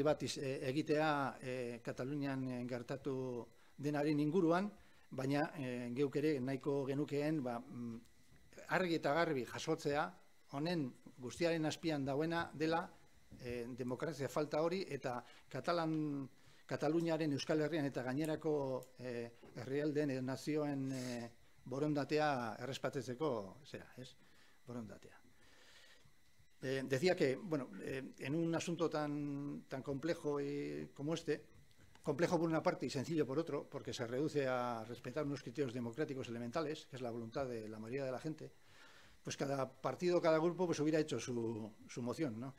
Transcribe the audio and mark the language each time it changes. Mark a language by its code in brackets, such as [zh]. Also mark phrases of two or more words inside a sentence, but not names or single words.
[eu] bat egitea Katalunian gertatu denaren inguruan, baina geuk ere nahiko genukeen argi eta garbi jasotzea honen guztiaren azpian dauena dela demokrazia falta hori eta Kataluniaren Euskal Herrian eta gainerako herrialdeen nazioen borondatea errespatetzeko borondatea. [es] Decía que, bueno, en un asunto tan complejo como este, complejo por una parte y sencillo por otro, porque se reduce a respetar unos criterios democráticos elementales, que es la voluntad de la mayoría de la gente, pues cada partido, cada grupo, pues hubiera hecho su moción, ¿no?